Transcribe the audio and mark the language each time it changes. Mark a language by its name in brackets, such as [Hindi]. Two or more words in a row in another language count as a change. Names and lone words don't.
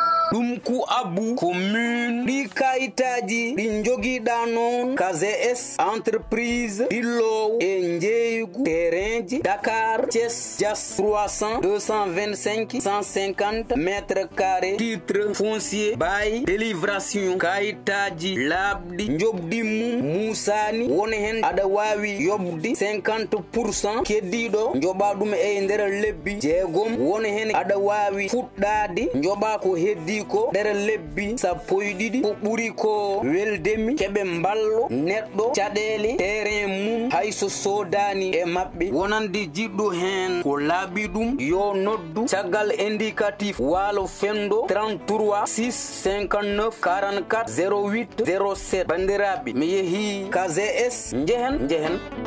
[Fula] Ɗum ku abbu commune ɗi kayitaji ɗi jogiɗa noon ka G S entreprise ɗi Lowo e jeygu terrain ji Dakar, [French] Thiès, Dias, trois cents, deux cent vingt-cinq, cent cinquante mètres carrés, titre foncier, bail, [Fula] délivration, kayitaji laabi. ɗi. Njoɓdi mum musani. Wona hen aɗa wawi yoɓde [French] cinquante pour cent. [Fula] Keddiɗo, njoɓa ɗum e nder lebbi jeegom. Wona hen aɗa wawi fuɗɗade. Njoɓa ko heddi ko nder lebbi sappo e ɗiɗi. Ko ɓuri ko weldemi, keɓe mballo neɗɗo caɗele terrain mum, hayso sodani e maɓɓe. Wonande jiɗɗo hen ko laaɓi ɗum, yo noddu Caggal indicatif Waalo Fendo, trente-trois six cinquante-neuf quarante-quatre zéro huit zéro sept. Bandiraɓe, mi yeehi K G S, njehen, njehen.